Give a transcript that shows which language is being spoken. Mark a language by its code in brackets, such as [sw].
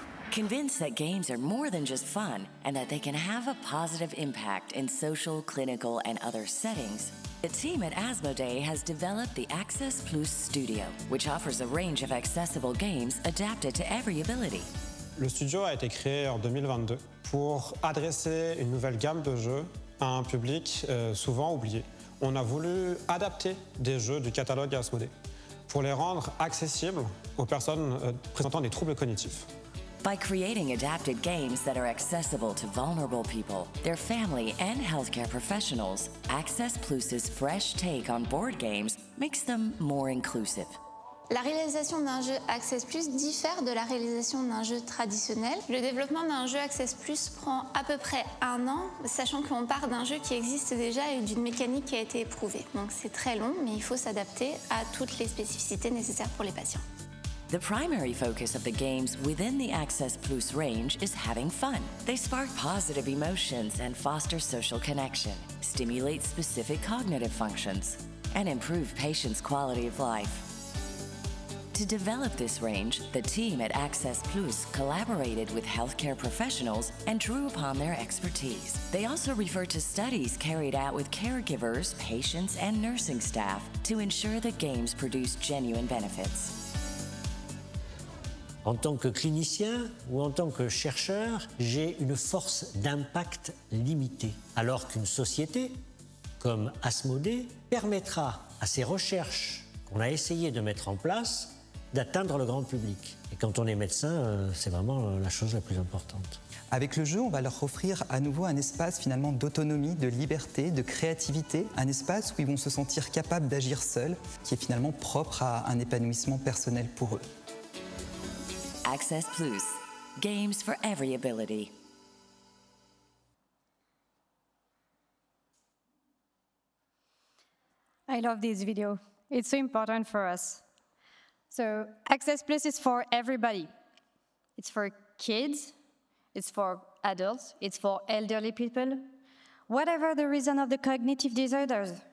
[en] Convinced that games are more than just fun and that they can have a positive impact in social, clinical, and other settings, the team at ASMODEE has developed the Access Plus Studio, which offers a range of accessible games adapted to every ability. [fr] Le studio a été créé en 2022 pour adresser une nouvelle gamme de jeux à un public souvent oublié. On a voulu adapter des jeux du catalogue ASMODEE. pour les rendre accessibles aux personnes présentant des troubles cognitifs. [en] By creating adapted games that are accessible to vulnerable people, their family, and healthcare professionals, Access Plus's fresh take on board games makes them more inclusive. [fr] La réalisation d'un jeu Access Plus diffère de la réalisation d'un jeu traditionnel. Le développement d'un jeu Access Plus prend à peu près 1 an, sachant qu'on part d'un jeu qui existe déjà et d'une mécanique qui a été éprouvée. Donc c'est très long, mais il faut s'adapter à toutes les spécificités nécessaires pour les patients. [en] The primary focus of the games within the Access Plus range is having fun. They spark positive emotions and foster social connection, stimulate specific cognitive functions, and improve patients' quality of life. To develop this range, the team at Access Plus collaborated with healthcare professionals and drew upon their expertise. They also refer to studies carried out with caregivers, patients, and nursing staff to ensure the games produce genuine benefits. [fr] En tant que clinicien ou en tant que chercheur, j'ai une force d'impact limitée, alors qu'une société comme ASMODEE permettra à ces recherches qu'on a essayé de mettre en place d'atteindre le grand public. Et quand on est médecin, c'est vraiment la chose la plus importante. Avec le jeu, on va leur offrir à nouveau un espace finalement d'autonomie, de liberté, de créativité, un espace où ils vont se sentir capables d'agir seuls, qui est finalement propre à un épanouissement personnel pour eux. [en] Access Plus, games for every ability. I love this video. It's so important for us. So Access Plus is for everybody. It's for kids, it's for adults, it's for elderly people, whatever the reason of the cognitive disorders.